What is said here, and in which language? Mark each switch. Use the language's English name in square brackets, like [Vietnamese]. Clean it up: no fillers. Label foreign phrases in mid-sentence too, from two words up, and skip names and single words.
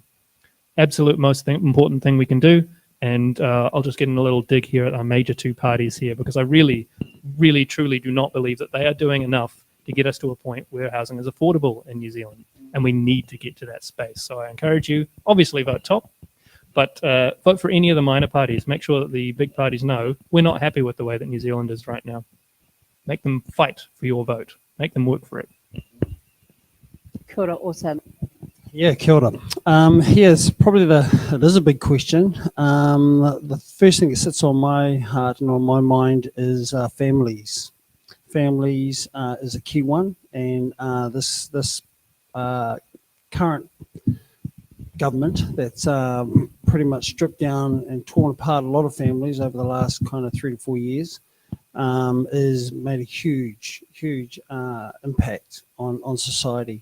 [English] Absolute most important thing we can do. And I'll just get in a little dig here at our major two parties here, because I really, really, truly do not believe that they are doing enough to get us to a point where housing is affordable in New Zealand. And we need to get to that space. So I encourage you, obviously vote Top, but vote for any of the minor parties. Make sure that the big parties know we're not happy with the way that New Zealand is right now. Make them fight for your vote. Make them work for it. [Māori] Kia ora, [English] awesome. Yeah, [Māori] kia ora. [English] Here's probably it is a big question. The first thing that sits on my heart and on my mind is families. Families is a key one, and this current government that's pretty much stripped down and torn apart a lot of families over the last kind of 3 to 4 years is made a huge impact on society.